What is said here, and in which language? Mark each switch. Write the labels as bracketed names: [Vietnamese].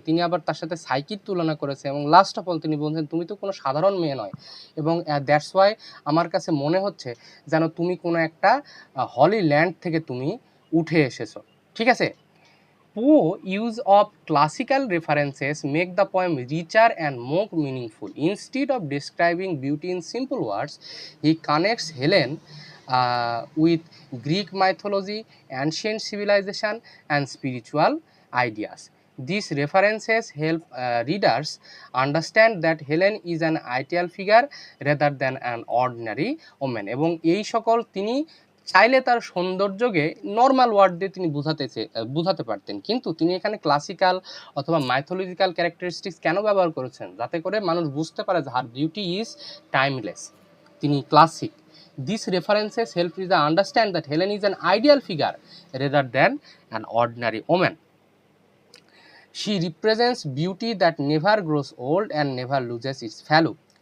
[Bangla] তিনি আবার তার সাথে সাইকির তুলনা করেছেন, এবং লাস্ট অফ অল তিনি বলছেন তুমি তো কোনো সাধারণ মেয়ে নয়, এবং [English] that's why [Bangla] আমার কাছে মনে হচ্ছে যেন তুমি কোনো একটা হলি ল্যান্ড থেকে তুমি উঠে এসেছো। ঠিক আছে, [English] Poe use of classical references make the poem richer and more meaningful. Instead of describing beauty in simple words, he connects Helen with Greek mythology, ancient civilization, and spiritual ideas. These references help readers understand that Helen is an ideal figure rather than an ordinary woman. [Bangla] এবং এই সকল তিনি চাইলে তার সৌন্দর্যকে normal word দিয়ে তিনি বুঝাতে পারতেন, কিন্তু তিনি এখানে ক্লাসিক্যাল অথবা মাইথোলজিক্যাল ক্যারেক্টারিস্টিক্স কেন ব্যবহার করেছেন? যাতে করে মানুষ বুঝতে পারে যে [English] her beauty is timeless, [Bangla] তিনি classic, [English] These references help reader understand that Helen is an ideal figure rather than an ordinary woman. She represents beauty that never grows old and never loses its value.